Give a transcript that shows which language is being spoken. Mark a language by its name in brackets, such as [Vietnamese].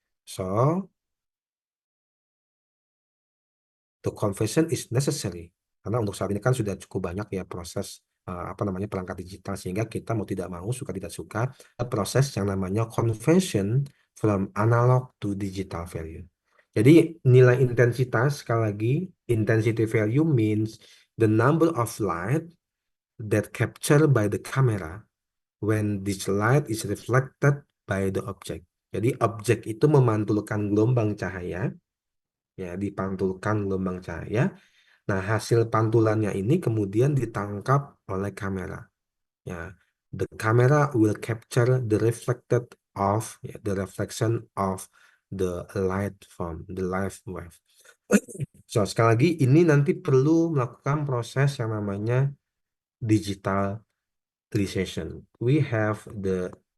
[English] So the conversion is necessary [Indonesian] karena untuk saat ini kan sudah cukup banyak ya proses perangkat digital, sehingga kita mau tidak mau, suka tidak suka, proses yang namanya [English] conversion from analog to digital value. [Indonesian] Jadi nilai intensitas, sekali lagi, [English] intensity value means the number of light that captured by the camera when this light is reflected by the object. [Indonesian] Jadi objek itu memantulkan gelombang cahaya, ya, dipantulkan gelombang cahaya. Nah, hasil pantulannya ini kemudian ditangkap oleh kamera. [English] Ya, the camera will capture the reflected of, the reflection of the light from the light wave. [Indonesian] So sekali lagi ini nanti perlu melakukan proses yang namanya digitalization. [English] We have the